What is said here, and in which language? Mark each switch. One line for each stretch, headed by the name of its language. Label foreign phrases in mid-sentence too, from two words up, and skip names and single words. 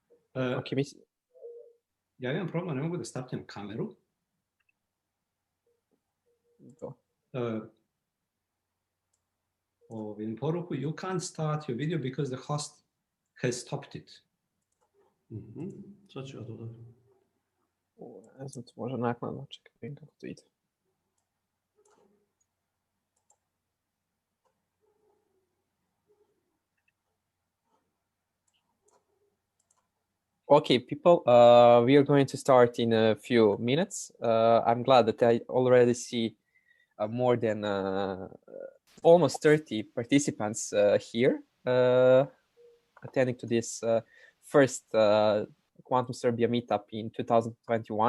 Serbian: Okay, Ja imam problem, ne mogu da startujem kameru. Vidim poruku,
English: you can't start your video because the host has stopped it.
Serbian: Sad ću ja dodati. Ne znam, to može naknadno, čekaj, vidim kako to ide.
English: Okay, people, we are going to start in a few minutes. I'm glad that I already see more than almost 30 participants here attending to this first Quantum Serbia meetup in 2021.